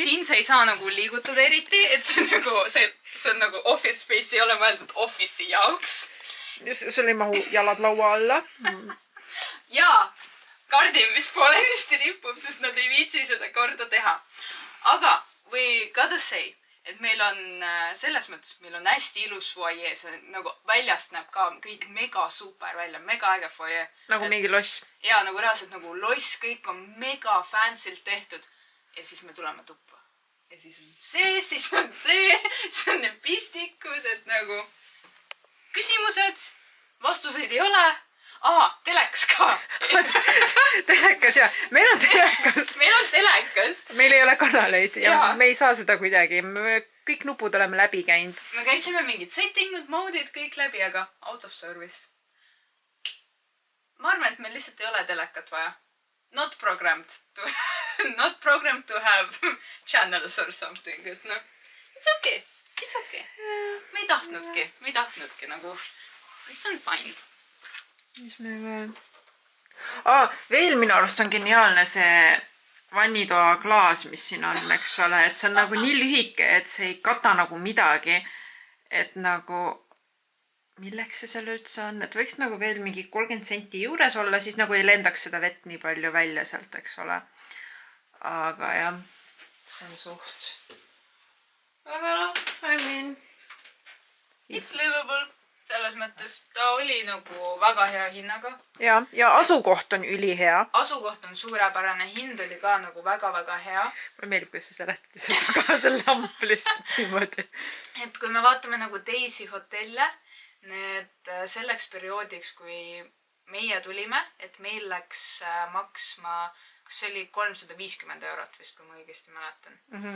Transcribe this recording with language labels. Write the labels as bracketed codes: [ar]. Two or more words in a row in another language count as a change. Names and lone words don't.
[et] Siin sa ei saa nagu liigutada eriti, et see on nagu [en] office space, [et] ei ole mõeldud office'i jaoks. Sul ei mahu jalad laua alla. Jaa. Kardin, mis poolenisti ripub, sest nad ei viitsi seda korda teha. [en] Aga we gotta say, [et] et meil on selles mõttes, meil on hästi ilus foyer, see nagu väljast näeb ka kõik mega super välja, mega äge foyer. Nagu mingi loss. Jaa, nagu reaalselt nagu loss, kõik on mega fansilt tehtud. Ja siis me tuleme tuppa. Ja siis on see on need pistikud, et nagu küsimused, vastuseid ei ole. Telekas ka. Telekas, jah. Meil on telekas. Meil ei ole kanaleid ja me ei saa seda kuidagi. Me kõik nupud oleme läbi käinud. Me käisime mingid settingud, moodid, kõik läbi, aga [en] out of service. [et] Ma arvan, et meil lihtsalt ei ole telekat vaja. [en] Not programmed to have channels or something. [et] Et [en] no, it's okay. [et] Me ei tahtnudki nagu. [en] It's on fine. [et] Mis me veel? Veel minu arust on geniaalne see vannitoa klaas, mis siin on, eks ole. Et see on nagu nii lühike, et see ei kata nagu midagi. Et nagu, milleks see seal üldse on? Et võiks nagu veel mingi 30 senti juures olla, siis nagu ei lendaks seda vett nii palju välja sealt, eks ole. Aga jah. see on suht. aga noh, [en] I mean. It's livable. [et] Selles mõttes ta oli nagu väga hea hinnaga. Ja asukoht on ülihea. Asukoht on suurepärane, hind oli ka nagu väga-väga hea. Mulle meeldib, kuidas sa seletad seda ka selle lamp lihtsalt niimoodi. Et kui me vaatame nagu teisi hotelle, need selleks perioodiks, kui meie tulime, et meil läks maksma, kas see oli 350 € vist, kui ma õigesti mäletan.